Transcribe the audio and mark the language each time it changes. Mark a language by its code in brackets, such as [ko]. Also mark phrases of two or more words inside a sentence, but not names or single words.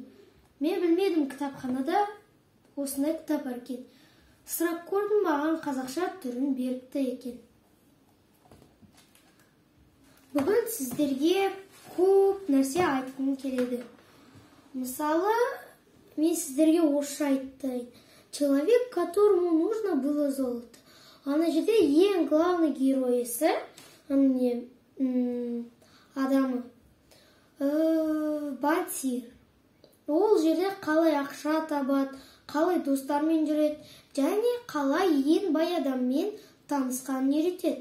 [kk] Мен білмедім кітапханада осындай кітап бар екен. Сұрап көрдім, маған қазақша түрін беріпті екен. Бүгін сіздерге көп нәрсе айтқым келеді. Мысалы, мен сіздерге орысша айтайын. [ru] Человек, которому нужно было золото. [kk] Ана жерде ең главный героесі, адамы, банкир. Ол жерде қалай ақша табады, қалай достармен жүреді, және қалай ең бай адаммен танысқанын үйретеді.